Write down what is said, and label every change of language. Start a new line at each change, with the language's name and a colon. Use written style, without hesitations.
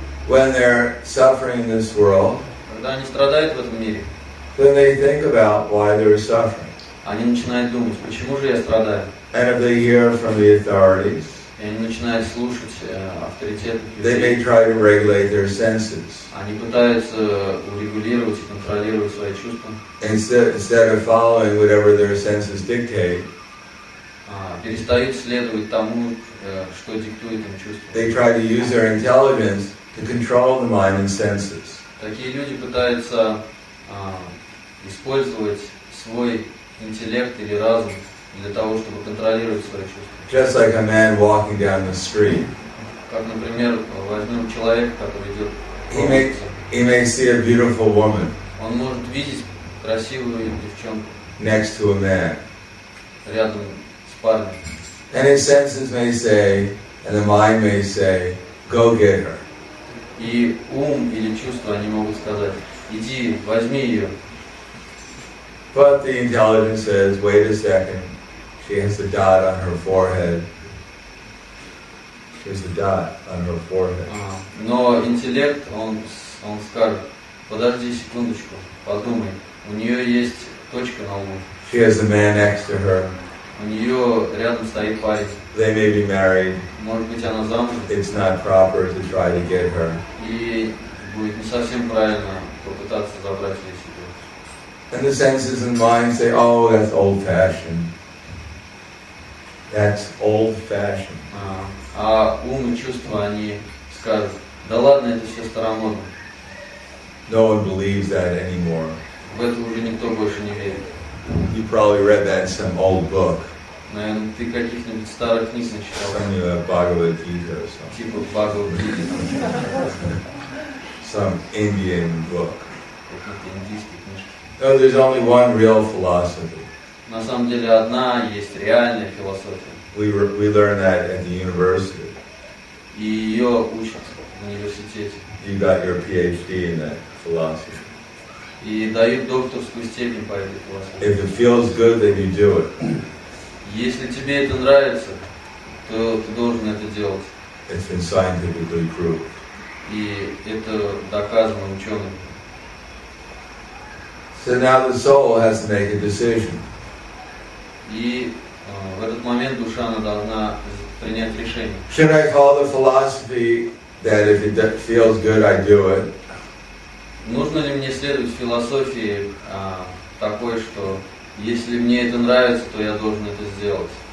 English: when they're suffering in this world,
Russian: когда они страдают в этом мире,
English: then they think about why they're suffering.
Russian: они начинают думать, почему же я страдаю?
English: And if they hear from the authorities,
Russian: И они начинают слушать авторитетных
English: they may
Russian: людей.
English: try to regulate their senses.
Russian: Они пытаются урегулировать и контролировать свои чувства.
English: Instead of following whatever their senses dictate,
Russian: Перестают следовать тому, что диктует им чувства.
English: they try to use their intelligence to control the mind and senses.
Russian: Такие люди пытаются использовать свой интеллект или разум для того, чтобы контролировать свои чувства.
English: Just like a man walking down the street.
Russian: Как, например, возьмем человека, который идет по
English: He may see a beautiful woman
Russian: Он может видеть красивую девчонку
English: next to a man.
Russian: рядом с парнем.
English: And his senses may say, and the mind may say, go get her.
Russian: И ум или чувства, они могут сказать, иди, возьми ее.
English: But the intelligence says, wait a second, she has a dot on her forehead. There's a dot on her forehead.
Russian: Но интеллект, он скажет, подожди секундочку, подумай, у нее есть точка на лбу.
English: She has a man next to her.
Russian: У нее рядом стоит парень.
English: They may be married.
Russian: Может быть, она замужем.
English: It's not proper to try to get her.
Russian: И будет не совсем правильно попытаться забрать ее себе.
English: And the senses and mind say, oh, that's old-fashioned. That's old-fashioned.
Russian: А ум и чувства, они скажут, да ладно, это все старомодно.
English: No one believes that anymore.
Russian: В это уже никто больше не верит.
English: You probably read that in some old book.
Russian: Наверное, ты каких-нибудь старых книг начитал.
English: Some Bhagavad Gita or something.
Russian: Типа Бхагавад-гиты.
English: Some Indian book.
Russian: Какие-то индийские книжки.
English: No, there's only one real philosophy.
Russian: На самом деле одна есть реальная философия.
English: We learned that at the university.
Russian: И ее учат в университете.
English: You got your PhD in that philosophy.
Russian: И дают докторскую степень по этой философии.
English: If it feels good, then you do it.
Russian: Если тебе это нравится, то ты должен это делать.
English: It's been scientifically proved.
Russian: И это доказано учеными.
English: So now the soul has to make a decision.
Russian: И в этот момент душа она должна принять решение.
English: Should I follow the philosophy that if it feels good, I do it?
Russian: Нужно ли мне следовать философии такой, что если мне это нравится, то я должен это сделать?